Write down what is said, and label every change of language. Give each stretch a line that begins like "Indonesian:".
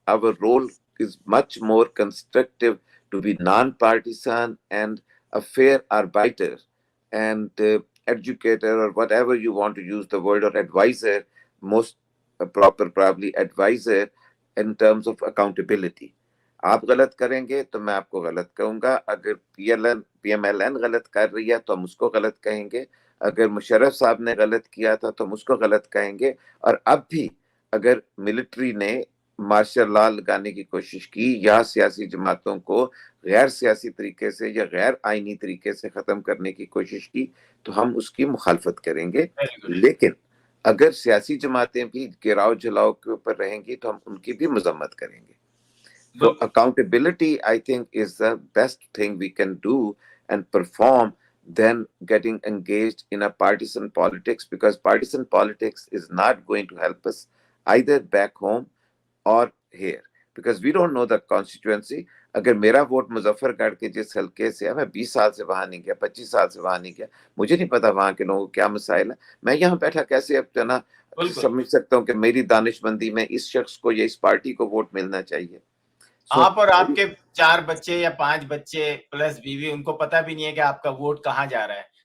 English: Our role is much more constructive, to be non-partisan and a fair arbiter and educator, or whatever you want to use the word, or advisor, most proper probably advisor in terms of accountability.
Urdu: آپ غلط کریں گے تو میں آپ کو غلط کہوں گا, اگر پی ایم ایل این غلط کر رہی ہے تو ہم اس کو غلط کہیں گے, اگر مشرف صاحب نے غلط کیا تھا تو ہم اس کو غلط کہیں گے, اور اب بھی اگر ملٹری نے مارشل لا لگانے کی کوشش کی یا سیاسی جماعتوں کو غیر سیاسی طریقے سے یا غیر آئینی طریقے سے ختم کرنے کی کوشش کی تو ہم اس کی مخالفت کریں گے. لیکن اگر سیاسی جماعتیں بھی گراؤ جلاؤ کے اوپر رہیں گی تو ہم ان کی بھی مذمت کریں گے.
English: So accountability, I think, is the best thing we can do and perform than getting engaged in a partisan politics, because partisan politics is not going to help us either back home or here, because we don't know the constituency.
Urdu: اگر میرا vote Muzaffar گڑھ کے جس حلقے سے ہے، میں 20 سال سے وہاں نہیں گیا، 25 سال سے وہاں نہیں گیا، مجھے نہیں پتا وہاں کے لوگوں کو کیا مسائل ہے. میں یہاں بیٹھا کیسے اب نا سمجھ سکتا ہوں کہ میری دانش مندی میں اس شخص کو یا اس پارٹی کو ووٹ ملنا چاہیے. آپ اور آپ کے 4 بچے یا 5 بچے پلس بیوی، ان کو پتہ بھی نہیں ہے کہ آپ کا ووٹ کہاں جا رہا ہے.